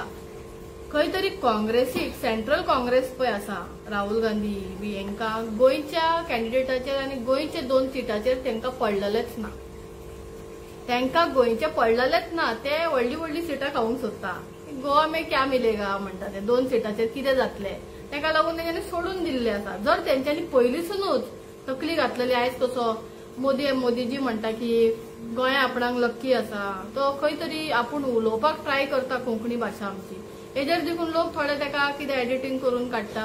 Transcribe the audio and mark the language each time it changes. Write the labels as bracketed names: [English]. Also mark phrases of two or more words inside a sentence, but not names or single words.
[Konkani] खंय तरी काँग्रेसीक सेंट्रल काँग्रेस पळय आसा राहुल गांधी बी हेंकां गोंयच्या कॅन्डिडेटाचेर आनी गोंयचे 2 सिटाचेर तेंकां पडलेलेच ना. तेंकां गोंयचे पडलेलेच ना, ते व्हडली सिटां खावंक सोदता. [Hindi] गोवा में क्या मिलेगा [Konkani] म्हणटा ते 2 सिटाचेर कितें जातलें तेका लागून तेंच्यांनी सोडून दिल्ले आसा. जर तेंच्यांनी पयलींसूनच तकली घातलेली आयज कसो मोदीजी म्हणटा की गोंया आपणाक लक्की आसा, तो खंय तरी आपूण उलोवपाक ट्राय करता कोंकणी भाशा आमची, हेजेर देखून लोक थोडे तेका कितें एडिटींग करून काडटा.